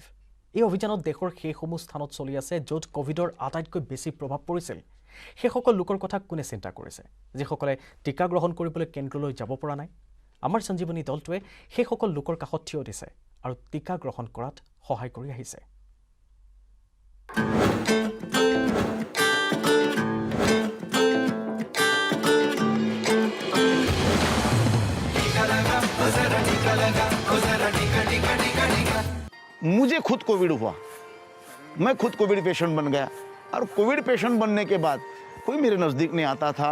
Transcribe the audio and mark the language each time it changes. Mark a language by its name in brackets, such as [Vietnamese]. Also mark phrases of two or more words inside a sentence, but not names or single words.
[Assamese] এই অভিযানত দেশৰ সেইসমূহ স্থানত চলি আছে য'ত কোভিডৰ আটাইতকৈ বেছি প্ৰভাৱ পৰিছিল। সেইসকল লোকৰ কথা কোনে চিন্তা কৰিছে, যিসকলে টিকা গ্ৰহণ কৰিবলৈ কেন্দ্ৰলৈ যাব পৰা নাই? আমাৰ সঞ্জীৱনী দলটোৱে সেইসকল লোকৰ কাষত থিয় দিছে আৰু টিকা গ্ৰহণ কৰাত সহায় কৰি আহিছে। [Hindi] मुझे खुद कोविड हुआ, मैं खुद कोविड पेशेंट बन गया और कोविड पेशेंट बनने के बाद कोई मेरे नज़दीक नहीं आता था।